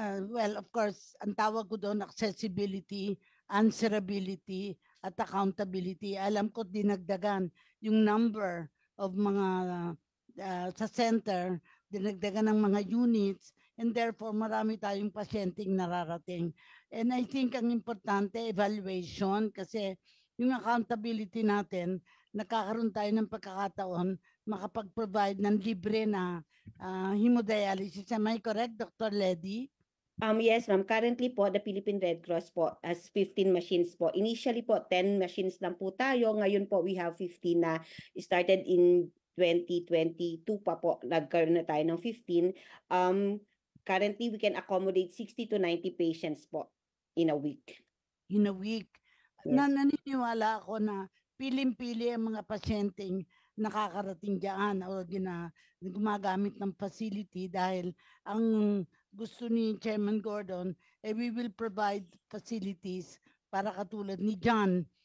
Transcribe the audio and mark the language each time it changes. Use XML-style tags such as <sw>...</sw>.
<en>Well, of course,</en> <tl>ang tawag ko doon, accessibility, answerability, at accountability. Alam ko dinagdagan yung number of mga sa center, dinagdagan ng mga units, and therefore marami tayong pasyenteng nararating.</tl> <en>And I think</en> <tl>ang importante, evaluation, kasi yung accountability natin, nakakaroon tayo ng pagkakataon makapag-provide ng libre na hemodialysis.</tl> <en>Am I correct, Dr. Ledy? Yes, ma'am. Currently po, the Philippine Red Cross po has 15 machines po.</en> <tl>Initially po, 10 machines lang po tayo. Ngayon po,</tl> <en>we have 15</en> <tl>na started in 2022 pa po. Nagkaroon na tayo ng 15.</tl> <en>Currently, we can accommodate 60 to 90 patients po in a week. In a week. Yes.</en> <tl>Naniniwala ako na piling-pili ang mga pasyenteng nakakarating diyan o gumagamit ng facility dahil ang gusto ni Chairman Gordon,</tl> <en>we will provide facilities</en> <tl>para katulad ni John.</tl>